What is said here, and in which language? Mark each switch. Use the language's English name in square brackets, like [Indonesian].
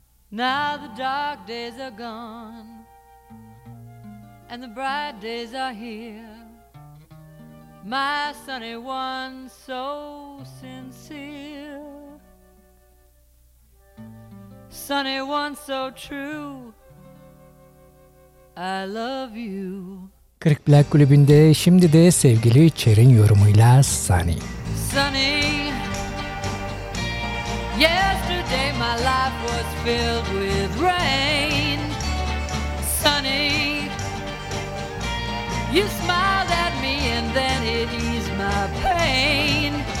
[English] Now the dark days are gone, and the bright days are here. my sunny one, so sincere. Sunny one, so true, I love you. [Turkish] Kırık Plak Kulübü'nde şimdi de sevgili Çer'in yorumuyla Sunny. [English] Sunny, yesterday my life was filled with rain. Sunny, you smiled at me and then it eased my pain.